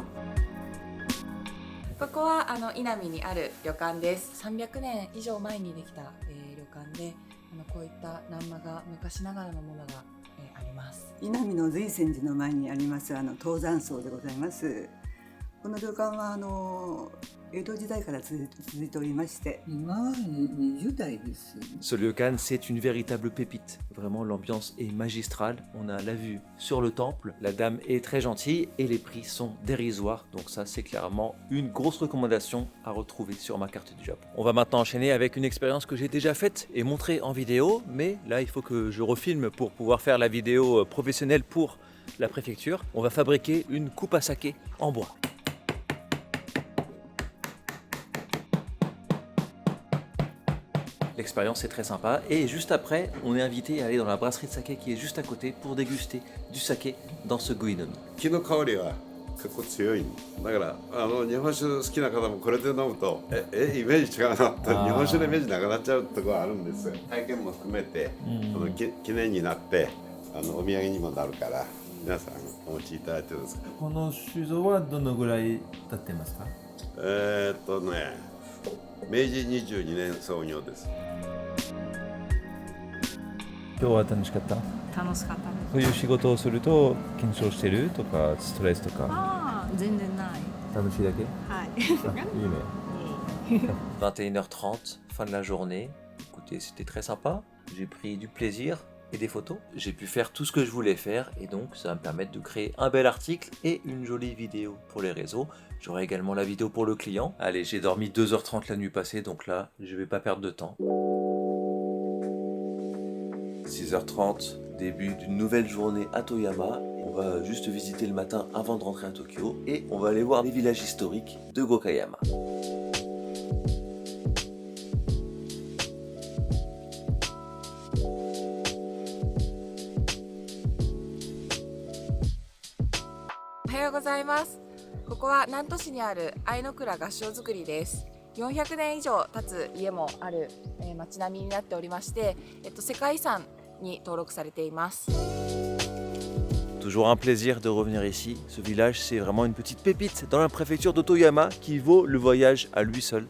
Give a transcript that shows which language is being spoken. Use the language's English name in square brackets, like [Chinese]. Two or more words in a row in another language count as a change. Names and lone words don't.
[Japanese] ここは稲見にある旅館です。300年以上前にできた、旅館でこういった欄間が昔ながらのものがあります。稲見の瑞泉寺の前にあります東山荘でございます。この旅館は江戸時代から続いておりまして、今は20代です。 [French] Ce ryokan, c'est une véritable pépite. Vraiment, l'ambiance est magistrale. On a la vue sur le temple, la dame est très gentille et les prix sont dérisoires. Donc ça, c'est clairement une grosse recommandation à retrouver sur ma carte du Japon. On va maintenant enchaîner avec une expérience que j'ai déjà faite et montrée en vidéo, mais là, il faut que je refilme pour pouvoir faire la vidéo professionnelle pour la préfecture. On va fabriquer une coupe à saké en bois. L'expérience est très sympa et juste après, on est invité à aller dans la brasserie de saké qui est juste à côté pour déguster du saké dans ce Goinomi. [Japanese] 木の香りは結構強い。だから日本酒好きな方もこれで飲むとイメージ違うなって日本酒のイメージなくなっちゃうところがあるんですよ。体験も含めて記念になってお土産にもなるから皆さんお持ちいただいてるんですか。この酒造はどのぐらい経ってますか？明治22年創業です。今日は楽しかった？楽しかったです。そういう仕事をすると緊張してるとかストレスとか？全然ない。楽しいだけ？はい。いいね。 [French] 21h30, fin de la journée. Écoutez, c'était très sympa. j'ai pris du plaisir et des photos. J'ai pu faire tout ce que je voulais faire et donc ça va me permettre de créer un bel article et une jolie vidéo pour les réseaux. J'aurai également la vidéo pour le client. Allez, j'ai dormi 2h30 la nuit passée, donc là, je vais pas perdre de temps. 6h30, début d'une nouvelle journée à Toyama. On va juste visiter le matin avant de rentrer à Tokyo et on va aller voir les villages historiques de Gokayama. [Japanese] Ohayou ここは南砺市にある相倉合掌造りです。400年以上経つ家もある町並みになっておりまして、世界遺産に登録されています。 [French] Toujours un plaisir de revenir ici. Ce village, c'est vraiment une petite pépite dans la préfecture de Toyama qui vaut le voyage à lui seul.